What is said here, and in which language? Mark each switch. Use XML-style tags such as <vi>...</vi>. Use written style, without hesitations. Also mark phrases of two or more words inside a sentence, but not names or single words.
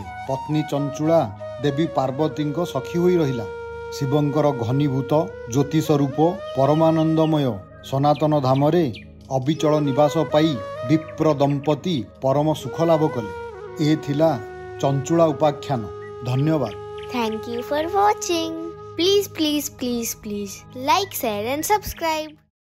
<or>ପତ୍ନୀ ଚଞ୍ଚୁଳା ଦେବୀ ପାର୍ବତୀଙ୍କ ସଖୀ ହୋଇ ରହିଲା। ଶିବଙ୍କର ଘନୀଭୂତ ଜ୍ୟୋତି ସ୍ୱରୂପ ପରମାନନ୍ଦମୟ ସନାତନ ଧାମରେ ଅବିଚଳ ନିବାସ ପାଇ ବିପ୍ର ଦମ୍ପତି ପରମ ସୁଖ ଲାଭ କଲେ। ଏ ଥିଲା ଚଞ୍ଚୁଳା ଉପାଖ୍ୟାନ। ଧନ୍ୟବାଦ।</or> <en>Thank you for watching. Please like, share and subscribe.</en>